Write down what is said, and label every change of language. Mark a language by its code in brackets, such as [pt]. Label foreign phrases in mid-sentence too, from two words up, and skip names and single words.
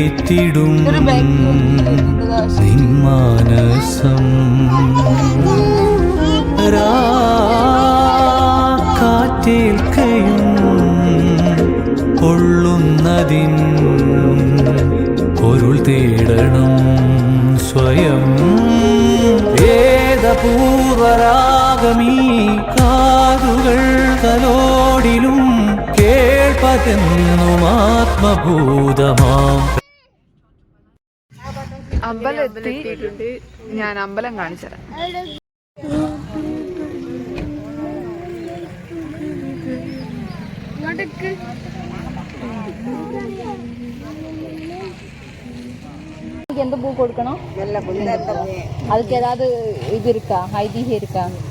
[ml] പൂത്തിടും നിന്മാനസം കാറ്റേൽക്കയും കൊള്ളുന്നതിൻ പൊരുൾ തേടണം സ്വയം വേദപൂർവരാഗമീ കാതുകൾ തലോടിലും കേൾപ്പതെന്നും ആത്മഭൂതമാം. അമ്പലം എത്തിയിട്ടുണ്ട്. ഞാൻ അമ്പലം കാണിച്ചുതരാം. [ta] எந்த பூ கொடுக்கணும்? அதுக்கு ஏதாவது இது இருக்கா, ஐதீகம் இருக்கா?